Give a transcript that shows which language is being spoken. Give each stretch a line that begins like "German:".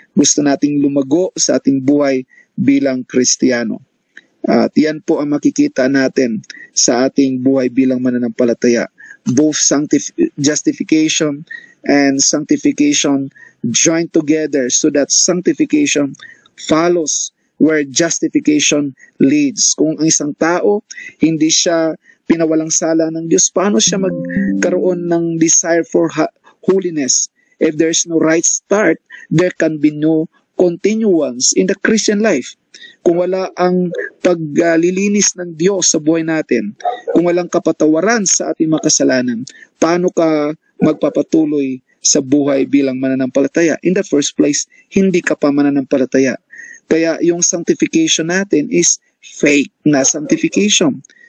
Filipino: Gusto nating lumago sa ating buhay bilang Kristiyano. At yan po ang makikita natin sa ating buhay bilang mananampalataya.
English: Both justification and sanctification join together so that sanctification follows where justification leads.
Filipino: Kung ang isang tao, hindi siya pinawalang sala ng Diyos, paano siya magkaroon ng
English: desire for holiness? If there's no right start, there can be no continuance in the Christian life.
Filipino: Kung wala ang paglilinis ng Diyos sa buhay natin, kung walang kapatawaran sa ating mga kasalanan, paano ka magpapatuloy sa buhay bilang mananampalataya?
English: In the first place,
Filipino: hindi ka pa mananampalataya. Kaya yung sanctification natin is fake na sanctification.